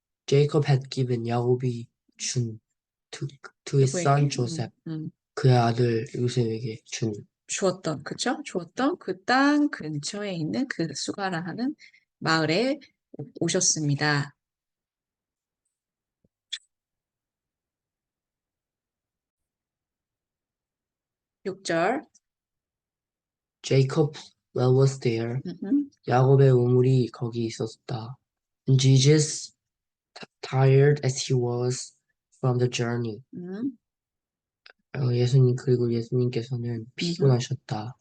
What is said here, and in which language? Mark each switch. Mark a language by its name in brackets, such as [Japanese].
[English] Jacob had given, [Korean] 야곱이 준 [English] to his son Joseph. [Korean] 그의 아들 요셉에게 주었던 그 땅 근처에 있는 그 수가라 하는 마을에 오셨습니다. (6절) [English] Jacob's well was there. [Korean] 야곱의 우물이 거기 있었다. [English] And Jesus, tired as he was from the journey. [Korean] 그리고 예수님께서는 피곤하셨다.